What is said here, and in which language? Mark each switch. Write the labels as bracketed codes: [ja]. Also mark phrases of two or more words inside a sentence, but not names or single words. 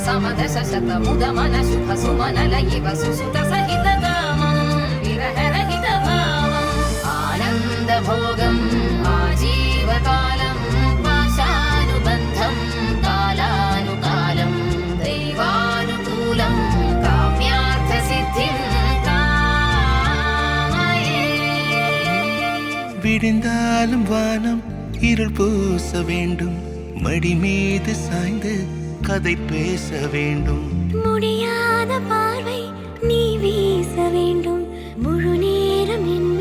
[sa] समदश शत मुद मन शुभ सुमन लयिव सुसुत सहित कामं विरह रहित भावम्. आनन्द भोगम् आजीवकालं पाशानुबन्धं कालानुकालं दैवानुकूलं काम्यार्थसिद्धिं कामये. [ta] விடிந்தாலும் வானம் இருள் பூச வேண்டும், மடி மீது சாய்ந்து கதை பேச வேண்டும். முடியாத பார்வை நீ வீச வேண்டும், முழு நேரம்